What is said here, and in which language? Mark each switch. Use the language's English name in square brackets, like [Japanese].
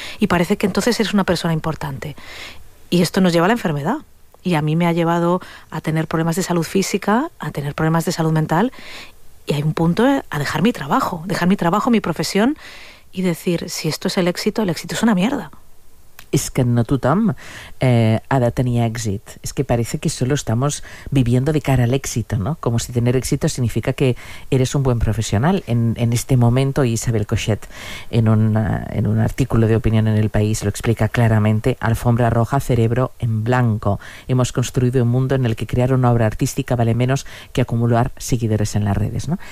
[Spanish] Y parece que entonces eres una persona importante. Y esto nos lleva a la enfermedad. Y a mí me ha llevado a tener problemas de salud física, a tener problemas de salud mental, y hay un punto a dejar mi trabajo, mi profesión, y decir, si esto es el éxito es una mierda. [Catalan] Es que no tothom ha de tenir èxit. [Spanish] Es que parece que solo estamos viviendo de cara al éxito, ¿no? Como si tener éxito significa que eres un buen profesional. En este momento, Isabel Coixet, en un artículo de opinión en El País, lo explica claramente, alfombra roja, cerebro en blanco. Hemos construido un mundo en el que crear una obra artística vale menos que acumular seguidores en las redes, ¿no?